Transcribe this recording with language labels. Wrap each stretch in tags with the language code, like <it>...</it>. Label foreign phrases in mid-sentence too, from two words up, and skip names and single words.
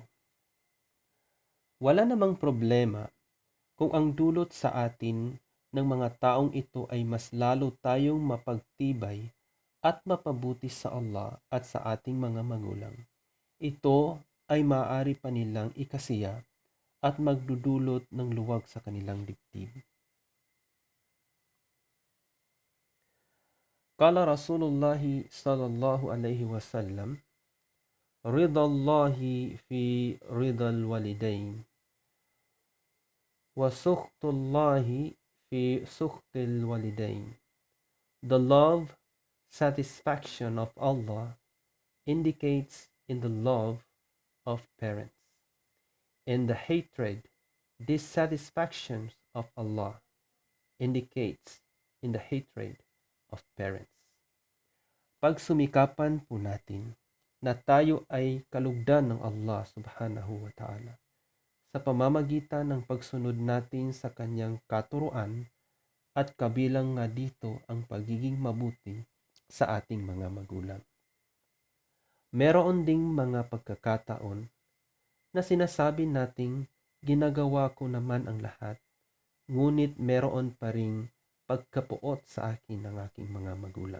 <tl>Wala namang problema kung ang dulot sa atin ng mga taong ito ay mas lalo tayong mapagtibay at mapabuti sa Allah at sa ating mga magulang. Ito ay maaari pa nilang ikasiya at magdudulot ng luwag sa kanilang dibdib.</tl> <ar>قال رسول الله صلى الله عليه وسلم رضا الله في رضا الوالدين وسخط الله في سخط الوالدين.</ar> <en>The love, satisfaction of Allah indicates in the love of parents, and the hatred, dissatisfaction of Allah indicates in the hatred of parents.</en> <tl>Pagsumikapan po natin na tayo ay kalugdan ng Allah</tl> <ar>سبحانه وتعالى</ar> <tl>sa pamamagitan ng pagsunod natin sa kanyang katuruan at kabilang nga dito ang pagiging mabuti sa ating mga magulang. Meron ding mga pagkakataon na sinasabi nating ginagawa ko naman ang lahat, ngunit meron pa ring pagkapuot sa akin ng aking mga magulang.</tl>